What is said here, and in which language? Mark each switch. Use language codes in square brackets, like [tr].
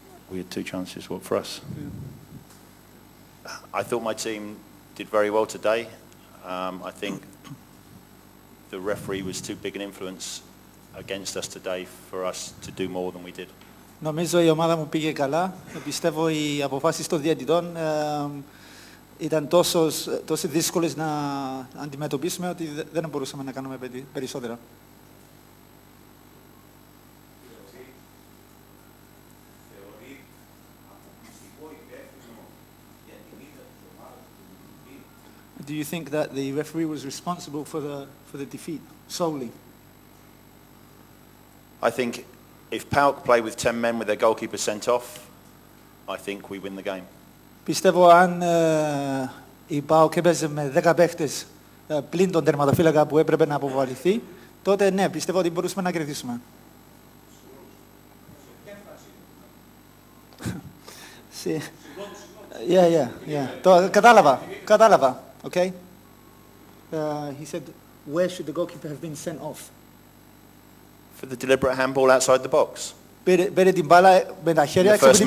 [en] We had 2 chances, what, for us? Yeah. I thought my team did very well today. I think the referee was too big an influence against us today for us to do more than we did. [el] Νομίζω η ομάδα μου πήγε καλά. Πιστεύω οι αποφάσεις των διαιτητών ήταν τόσο δύσκολες να αντιμετωπίσουμε ότι δεν μπορούσαμε να κάνουμε περισσότερα. [en] Do you think that the referee was responsible for the defeat solely? I think if PAOK play with 10 men with their goalkeeper sent off, I think we win the game. [el] Πιστεύω αν η ΠΑΟΚ έπαιζε με 10 παίχτες πλην τον τερματοφύλακα που έπρεπε να αποβαληθεί, τότε ναι, πιστεύω ότι μπορούσαμε να κερδίσουμε. [en] Yeah. [el] Κατάλαβα. [en] Okay. He said, where should the goalkeeper have been sent off? For the deliberate handball outside the box. [el] Πήρε την μπάλα με τα χέρια έξω από την